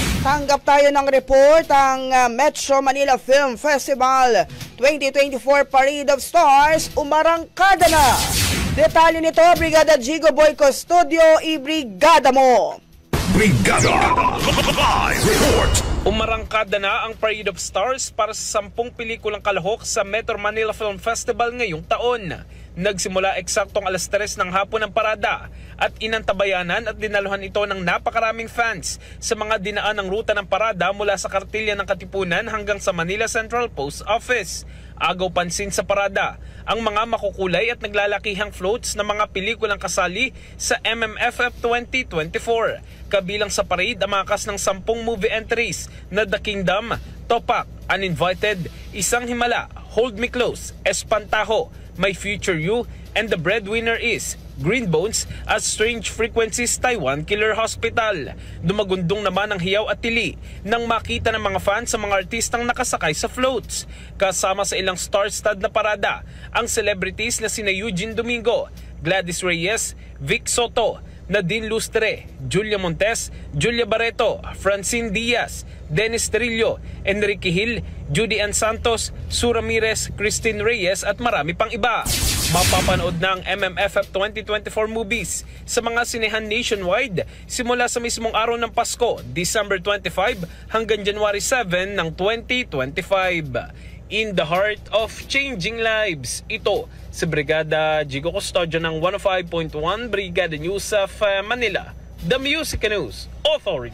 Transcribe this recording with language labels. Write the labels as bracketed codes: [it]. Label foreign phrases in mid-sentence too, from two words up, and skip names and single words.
[tl] Tanggap tayo ng report ang Metro Manila Film Festival 2024 Parade of Stars umarangkada na. Detalye nito, Brigada Jigo Boy Custodio, i-brigada mo! Brigada Live Report! Umarangkada na ang Parade of Stars para sa 10 pelikulang kalahok sa Metro Manila Film Festival ngayong taon. Nagsimula eksaktong alas 3 ng hapon ang parada at inantabayanan at dinaluhan ito ng napakaraming fans sa mga dinaan ng ruta ng parada mula sa Kartilya ng Katipunan hanggang sa Manila Central Post Office. Agaw pansin sa parada ang mga makukulay at naglalakihang floats ng mga pelikulang kasali sa MMFF 2024. Kabilang sa parade ang mga kas ng 10 movie entries na The Kingdom, Topak, Uninvited, Isang Himala, Hold Me Close, Espantaho, My Future You, and the breadwinner is Green Bones at Strange Frequencies Taiwan Killer Hospital. Dumagundong naman ang hiyaw at tili nang makita ng mga fans sa mga artistang nakasakay sa floats. Kasama sa ilang star-studded na parada ang celebrities na sina Eugene Domingo, Gladys Reyes, Vic Soto, Nadine Lustre, Julia Montes, Julia Barreto, Francine Diaz, Dennis Trillo, Enrique Hill, Judy Ann Santos, Sue Ramirez, Christine Reyes at marami pang iba. Mapapanood ng MMFF 2024 movies sa mga sinehan nationwide simula sa mismong araw ng Pasko, December 25 hanggang January 7 ng 2025. [en] In the heart of changing lives, [tl] ito si Brigada Jigo Custodio ng 105.1 Brigada News of Manila, [en] the Music News Authority.